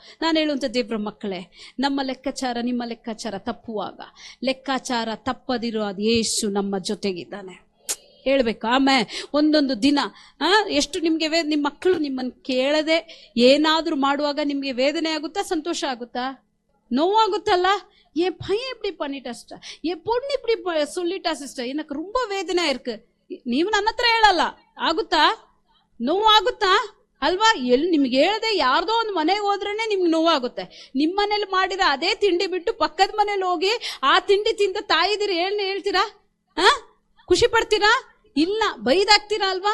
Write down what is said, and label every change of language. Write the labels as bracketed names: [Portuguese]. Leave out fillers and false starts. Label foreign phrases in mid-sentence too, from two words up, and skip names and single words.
[Kannada] ನಾನು ಹೇಳುವಂತ ದೇವ್ರ ಮಕ್ಕಳೇ, ನಮ್ಮ ಲೆಕ್ಕಾಚಾರ, ನಿಮ್ಮ ಲೆಕ್ಕಾಚಾರ ತಪ್ಪುವಾಗ, ಲೆಕ್ಕಾಚಾರ ತಪ್ಪದಿರೋ ಅದು ಯೇಸು ನಮ್ಮ ಜೊತೆಗಿದ್ದಾನೆ. ಹೇಳ್ಬೇಕು. ಆಮೇಲೆ ಒಂದೊಂದು ದಿನ ಎಷ್ಟು ನಿಮ್ಗೆ ನಿಮ್ಮ ಮಕ್ಕಳು ನಿಮ್ಮನ್ನು ಕೇಳದೆ ಏನಾದ್ರೂ ಮಾಡುವಾಗ ನಿಮ್ಗೆ ವೇದನೆ ಆಗುತ್ತಾ, ಸಂತೋಷ ಆಗುತ್ತಾ, ನೋವಾಗುತ್ತಲ್ಲ? [Tamil] ஏன் பையன் இப்படி பண்ணிட்டா சிஸ்டர், என் பொண்ணு இப்படி சொல்லிட்டா சிஸ்டர், எனக்கு ரொம்ப வேதனை இருக்கு. [Kannada] ನೀವು ನನ್ನ ಹತ್ರ ಹೇಳಲ್ಲ, ಆಗುತ್ತಾ? ನೋವಾಗುತ್ತಾ ಅಲ್ವಾ? ಎಲ್ಲಿ ನಿಮ್ಗೆ ಹೇಳದೆ ಯಾರ್ದೋ ಒಂದು ಮನೆಗೆ ಹೋದ್ರೇನೆ ನಿಮ್ಗೆ ನೋವಾಗುತ್ತೆ. ನಿಮ್ಮ ಮನೇಲಿ ಮಾಡಿರೋ ಅದೇ ತಿಂಡಿ ಬಿಟ್ಟು ಪಕ್ಕದ ಮನೇಲಿ ಹೋಗಿ ಆ ತಿಂಡಿ ತಿಂದ ತಾಯಿದಿರಿ ಹೇಳ್ತೀರಾ? ಖುಷಿ ಪಡ್ತೀರಾ? ಇಲ್ಲ, ಬೈದಾಗ್ತೀರಾ ಅಲ್ವಾ?